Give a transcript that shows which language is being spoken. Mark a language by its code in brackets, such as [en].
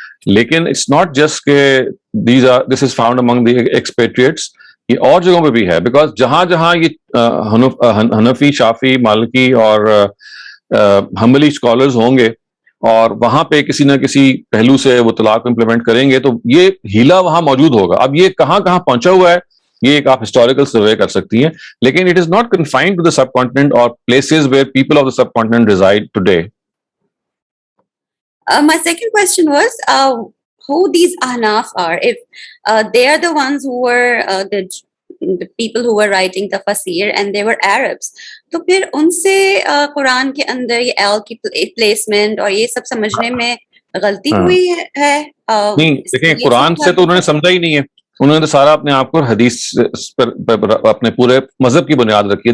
[en] Lekin it's not just ke this is found among the expatriates. [hi] ये और जगहों पे भी है, because जहां ये हनफी, शाफी, मालिकी और हम्बली स्कॉलर्स होंगे और वहां पे किसी ना किसी पहलू से वो तलाक इम्प्लीमेंट करेंगे तो ये हीला वहां मौजूद होगा. अब ये कहां पहुंचा हुआ है ये एक आप हिस्टोरिकल सर्वे कर सकती हैं, लेकिन [en] It is not confined to the subcontinent और places where people of the subcontinent reside today. My second question was who these Ahnaf are. If they are the ones who were the people who were writing tafsir and they were Arabs, [hi] तो फिर उनसे कुरान के अंदर ये L की placement और ये सब समझने में गलती हुई है? नहीं, देखिए कुरान से तो उन्होंने समझा ही नहीं है. उन्होंने तो सारा अपने आप को हदीस पर अपने पूरे मजहब की बुनियाद रखी है.